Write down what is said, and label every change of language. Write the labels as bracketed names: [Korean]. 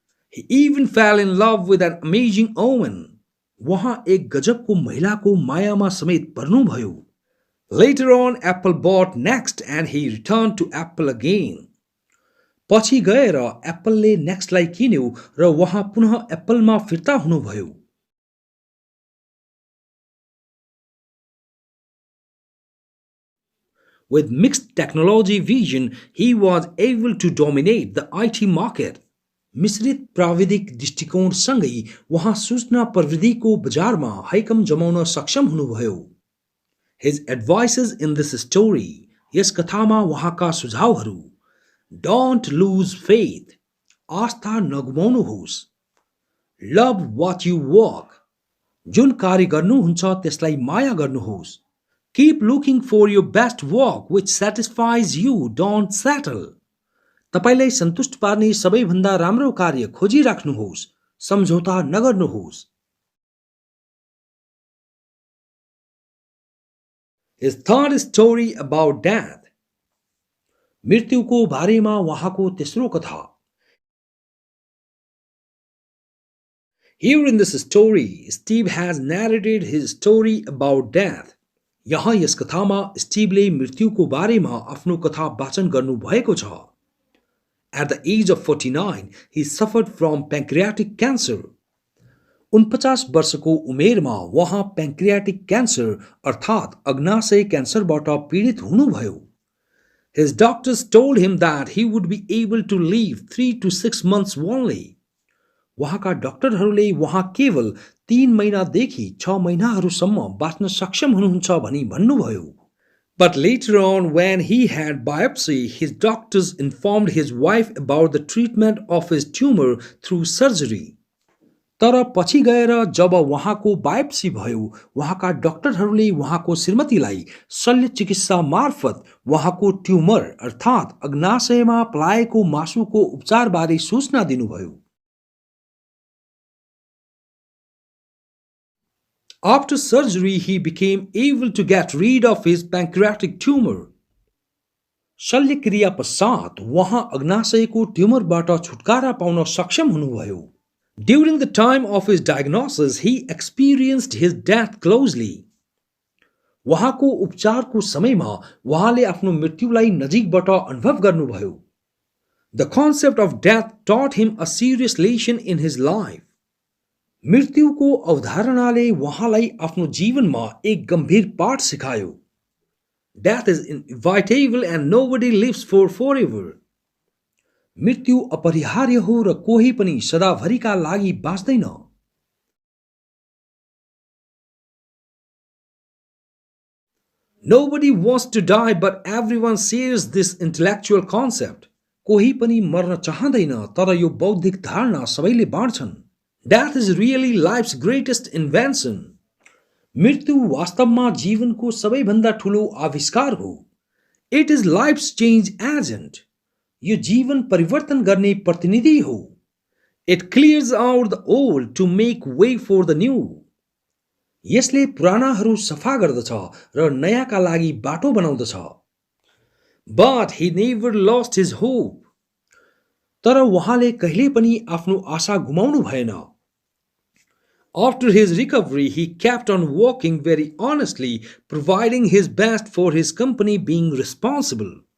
[English] He even fell in love with an amazing woman. [Nepali] वहाँ एक गजबको महिलाको मायामा समेत पर्नुभयो। [English] Later on, Apple bought Next and he returned to Apple again. [Nepali] पछि गएर एप्पलले नेक्स्टलाई किन्यो र उहाँ पुनः एप्पलमा फिर्ता हुनुभयो। [English] With mixed technology vision, he was able to dominate the IT market. [Nepali] मिश्रित प्राविधिक दृष्टिकोणसँगै उहाँ सूचना प्रविधिको बजारमा हैकम जमाउन सक्षम हुनुभयो. [English] His advices in this story, [Nepali] यस कथामा उहाँका सुझावहरू: [English] Don't lose faith, [Nepali] Astha नगुमाउनुहोस्. [English] Love what you work, [Nepali] जुन कार्य गर्नुहुन्छ त्यसलाई माया गर्नुहोस्. [English] Keep looking for your best work which satisfies you, don't settle. [Nepali] तपाईलाई सन्तुष्ट पार्ने सबैभन्दा राम्रो कार्य खोजिराख्नुहोस्, सम्झौता नगर्नुहोस्. [English] His third story about death, [Nepali] मृत्युको बारेमा उहाँको तेस्रो कथा. [English] Here in this story, Steve has narrated his story about death. [Nepali] यहाँ यस कथामा स्टीभले मृत्युको बारेमा आफ्नो कथा वाचन गर्नुभएको छ. [English] At the age of 49, he suffered from pancreatic cancer. [Nepali] 49 वर्षको उमेरमा उहाँ प्यान्क्रियाटिक क्यान्सर अर्थात् अग्नाशय क्यान्सरबाट पीडित हुनुभयो. [English] His doctors told him that he would be able to live 3 to 6 months only. [Nepali] उहाँका डाक्टरहरूले उहाँ केवल 3 महिनादेखि 6 महिनाहरूसम्म बाँच्न सक्षम हुनुहुन्छ भनी भन्नुभयो. [English] But later on, when he had biopsy, his doctors informed his wife about the treatment of his tumor through surgery. [Nepali] तर पछि गएर जब उहाँको बायोप्सी भयो, उहाँका डाक्टरहरूले उहाँको श्रीमतीलाई शल्य चिकित्सा मार्फत उहाँको ट्युमर अर्थात् अग्नाशयमा पलाएको मासुको उपचारबारे सूचना दिनुभयो. [English] After surgery, he became able to get rid of his pancreatic tumor. [Nepali] शल्यक्रिया पश्चात उहाँ अग्नाशयको ट्युमरबाट छुटकारा पाउन सक्षम हुनुभयो. [English] During the time of his diagnosis, he experienced his death closely. [Nepali] उहाँको उपचारको समयमा उहाँले आफ्नो मृत्युलाई नजिकबाट अनुभव गर्नुभयो. [English] The concept of death taught him a serious lesson in his life. [Nepali] मृत्युको अवधारणाले उहाँलाई आफ्नो जीवनमा एक गम्भीर पाठ सिकायो. [English] Death is inevitable and nobody lives for forever. [Nepali] मृत्यु अपरिहार्य हो र कोही पनि सदाभरिका लागि बाँच्दैन. [English] Nobody wants to die, but everyone shares this intellectual concept. [Nepali] कोही पनि मर्न चाहँदैन, तर यो बौद्धिक धारणा सबैले बाँड्छन्. [English] Death is really life's greatest invention. [Nepali] मृत्यु वास्तवमा जीवनको सबैभन्दा ठूलो आविष्कार हो. [English] It is life's change agent. [Nepali] यो जीवन परिवर्तन गर्ने प्रतिनिधि हो. [English] It clears out the old to make way for the new. [Nepali] यसले पुरानाहरू सफा गर्दछ र नयाँका लागि बाटो बनाउँदछ. [English] But he never lost his hope. [Nepali] तर उहाँले कहिले पनि आफ्नो आशा गुमाउनु भएन. [English] After his recovery, he kept on working very honestly, providing his best for his company, being responsible.